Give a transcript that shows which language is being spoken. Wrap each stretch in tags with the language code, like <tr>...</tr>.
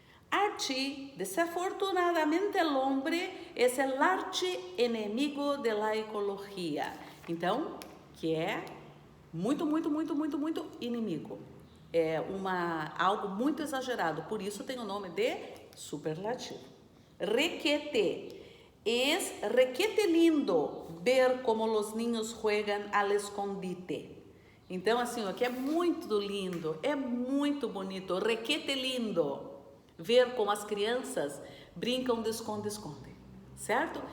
<es>Archi, desafortunadamente el hombre es el archienemigo de la ecología.</es> <pt>Então, que é muito, muito, muito, muito, muito inimigo. É algo muito exagerado, por isso tem o nome de superlativo.</pt> <es>Requete. Es requete lindo ver como los niños juegan al escondite.</es> <pt>Então, assim, ó, que é muito lindo, é muito bonito,</pt> <es>requete lindo</es> <pt>ver como as crianças brincam de esconde-esconde, certo?</pt>